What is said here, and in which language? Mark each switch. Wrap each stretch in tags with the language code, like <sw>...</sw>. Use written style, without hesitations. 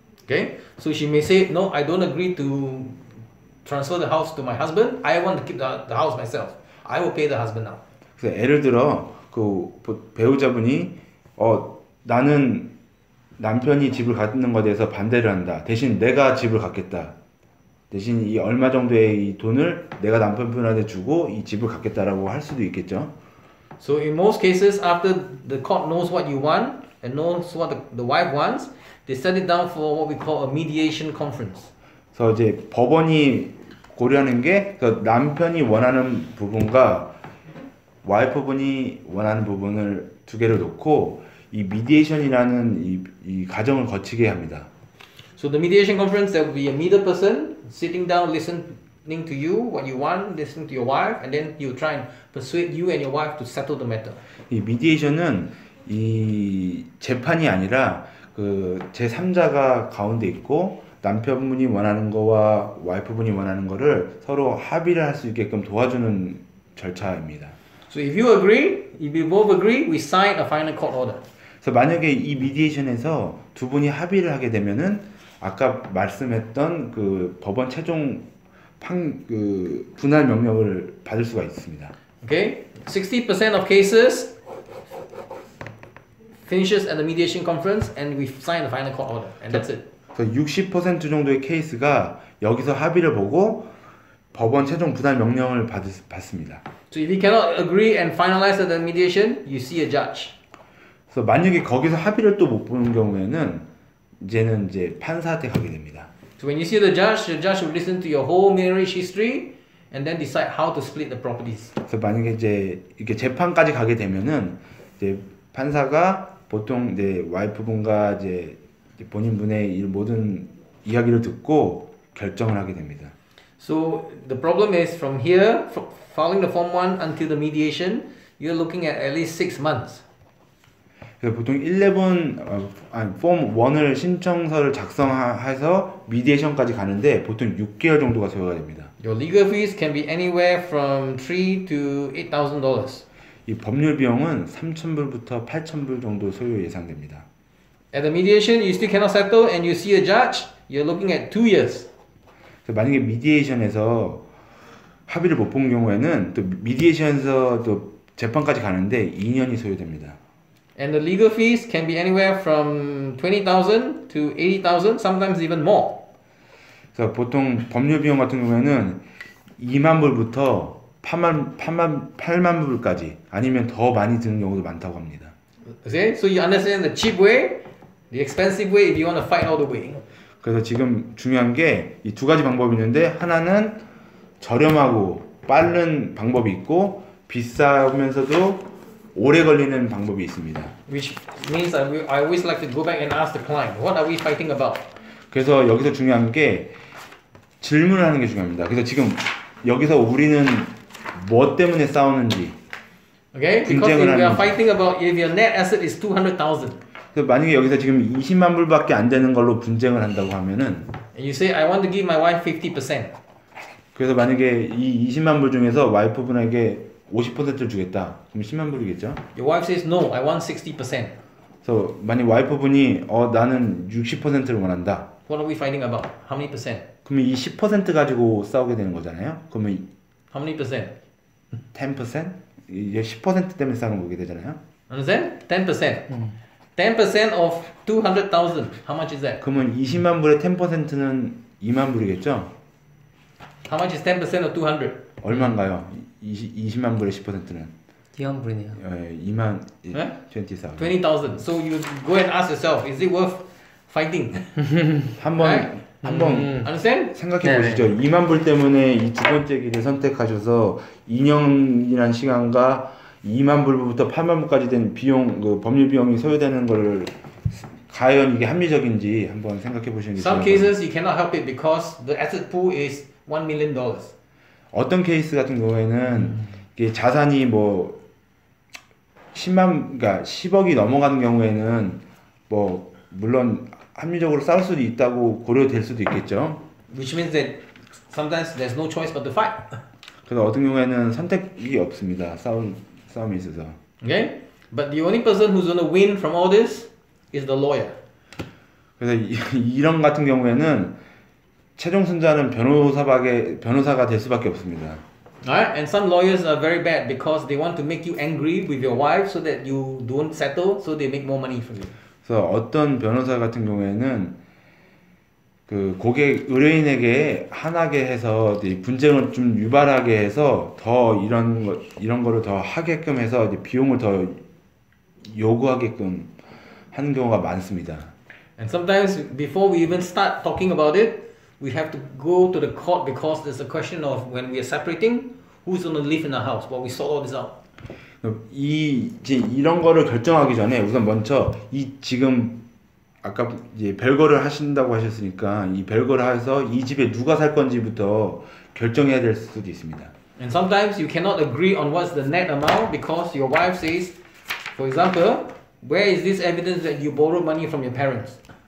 <en>Okay, so she may say, no, I don't agree to transfer the house to my husband. I want to keep the house myself. I will pay the husband now.</en> <ko>그래서 예를 들어 그 배우자분이 나는 남편이 집을 갖는 것에 대해서 반대를 한다. 대신 내가 집을 갖겠다. 대신 이 얼마 정도의 이 돈을 내가 남편분한테 주고 이 집을 갖겠다라고 할 수도 있겠죠.</ko> <en>So in most cases, after the court knows what you want and knows what the wife wants, they set it down for what we call a mediation conference.</en> <ko>그래서 이제 법원이 고려하는 게 남편이 원하는 부분과 와이프분이 원하는 부분을 두 개를 놓고 이 미디에이션이라는 이 과정을 거치게 합니다.</ko> <en>So the mediation conference, there will be a middle person sitting down, listening to you, what you want, listening to your wife, and then you try and persuade you and your wife to settle the matter.</en> <ko>이 미디에이션은 이 재판이 아니라 그 제3자가 가운데 있고 남편분이 원하는 거와 와이프분이 원하는 거를 서로 합의를 할 수 있게끔 도와주는 절차입니다.</ko> <en>So if you agree, if you both agree, we sign a final court order.</en> <ko>그래서 만약에 이 미디에이션에서 두 분이 합의를 하게 되면은 아까 말씀했던 그 법원 최종 분할 명령을 받을 수가 있습니다.</ko> <en>Okay, 60% of cases finishes at the mediation conference, and we sign the final court order, and that's it.</en> <ko>그래서 60% 정도의 케이스가 여기서 합의를 보고 법원 최종 분할 명령을 받습니다.</ko> <en>So if you cannot agree and finalize the mediation, you see a judge.</en> <ko>그래서 만약에 거기서 합의를 또 못 보는 경우에는 이제 판사한테 가게 됩니다.</ko> <en>So when you see the judge will listen to your whole marriage history and then decide how to split the properties.</en> <ko>그래서 만약에 이제 이렇게 재판까지 가게 되면은 이제 판사가 보통 이제 와이프분과 이제 본인분의 이 모든 이야기를 듣고 결정을 하게 됩니다.</ko> <en>So the problem is from here, following the Form 1 until the mediation, you're looking at least 6 months.</en> <ko>그래서 보통 11, 폼 1을 신청서를 작성해서 미디에이션까지 가는데 보통 6개월 정도가 소요가 됩니다.</ko> <en>Your legal fees can be anywhere from $3,000 to $8,000.</en> <ko>이 법률 비용은 3,000불부터 8,000불 정도 소요 예상됩니다.</ko> <en>At the mediation, you still cannot settle and you see a judge, you're looking at 2 years.</en> <ko>만약에 미디에이션에서 합의를 못 본 경우에는 또 미디에이션에서 또 재판까지 가는데 2년이 소요됩니다.</ko> <en>And the legal fees can be anywhere from $20,000 to $80,000, sometimes even more.</en> <ko>그래서 보통 법률 비용 같은 경우에는 2만 불부터 8만 불까지 아니면 더 많이 드는 경우도 많다고 합니다.</ko> <en>Okay? So you understand the cheap way, the expensive way if you want to fight all the way.</en> <ko>그래서 지금 중요한 게 이 두 가지 방법이 있는데 하나는 저렴하고 빠른 방법이 있고 비싸면서도 오래 걸리는 방법이 있습니다.</ko> <en>Which means I always like to go back and ask the client, what are we fighting about?</en> <ko>그래서 여기서 중요한 게 질문을 하는 게 중요합니다. 그래서 지금 여기서 우리는 뭐 때문에 싸우는지</ko> <en>Okay? Because if we are fighting about if your net asset is 200,000.</en> <ko>그래서 만약에 여기서 지금 20만 불밖에 안 되는 걸로 분쟁을 한다고 하면은</ko> <en>And you say I want to give my wife 50%.</en> <ko>그래서 만약에 이 20만 불 중에서 와이프분에게 50%를 주겠다. 그럼 10만 불이겠죠?</ko> <en>Your wife says no, I want 60%.</en> <ko>그래서 만약 와이프분이 나는 60%를 원한다.</ko> <en>What are we fighting about? How many percent?</en> <ko>그러면 이 10% 가지고 싸우게 되는 거잖아요. 그러면</ko> <en>How many percent? 10%?</en> <ko>이게 10% 때문에 싸우는 거게 되잖아요.</ko> <en>Understand? 10%. 10% of 200,000. How much is that?</en> <ko>그러면 20만 불의 10%는 2만 불이겠죠?</ko> <en>How much is 10% of 200?</en> <ko>얼마인가요? 20만 불의 10%는 기관불이네요. 2만 네?</ko> <en>20,000. 20,000. So you go and ask yourself, is it worth fighting?</en> <ko>한번</ko> <en>Understand?</en> <ko>생각해 네. 보시죠. 2만 불 때문에 이 두 번째 길을 선택하셔서 2년이라는 시간과 2만 불부터 8만 불까지 된 비용, 그 법률 비용이 소요되는 거를 과연 이게 합리적인지 한번 생각해 보시는 게</ko> <en>Some cases you cannot help it because the asset pool is $1 million.</en> <ko>어떤 케이스 같은 경우에는 이게 자산이 뭐 10만, 그러니까 10억이 넘어가는 경우에는 뭐 물론 합리적으로 싸울 수도 있다고 고려될 수도 있겠죠.</ko> <en>Which means that sometimes there's no choice but to fight.</en> <ko>그래서 어떤 경우에는 선택이 없습니다. 싸움에 있어서.</ko> <en>Okay? But the only person who's going to win from all this is the lawyer.</en> <ko>그래서 이런 같은 경우에는 최종 승자는 변호사가 될 수밖에 없습니다.</ko> <en>Alright? And some lawyers are very bad because they want to make you angry with your wife so that you don't settle, so they make more money from you.</en> <ko>그래서 어떤 변호사 같은 경우에는 그 의뢰인에게 화나게 해서 이제 분쟁을 좀 유발하게 해서 더 이런 거를 더 하게끔 해서 이제 비용을 더 요구하게끔 하는 경우가 많습니다.</ko> <en>And sometimes before we even start talking about it, we have to go to the court because there's a question of when we are separating, who's going to live in the house while we sort all this out.</en> <ko>이제 이런 거를 결정하기 전에 우선 먼저 지금 아까 이제 별거를 하신다고 하셨으니까 이 별거를 해서 이 집에 누가 살 건지부터 결정해야 될 수도 있습니다.</ko> <en>And sometimes you cannot agree on what's the net amount because your wife says, for example, where is this evidence that you borrowed money from your parents?</en>